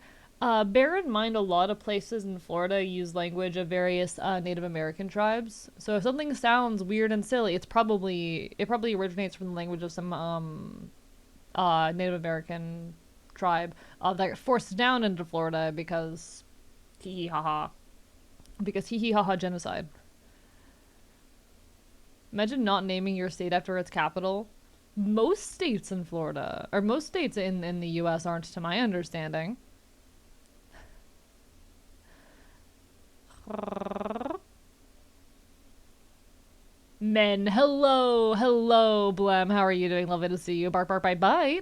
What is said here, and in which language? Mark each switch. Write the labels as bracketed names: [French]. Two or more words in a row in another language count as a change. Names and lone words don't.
[English] Bear in mind, a lot of places in Florida use language of various Native American tribes. So if something sounds weird and silly, it probably originates from the language of some Native American tribe that got forced down into Florida because hee hee ha ha. Because hee hee ha ha genocide. Imagine not naming your state after its capital. Most states in Florida, or most states in the US aren't, to my understanding. Men, hello, Blem. How are you doing? Lovely to see you. Bark, bark, bite, bite.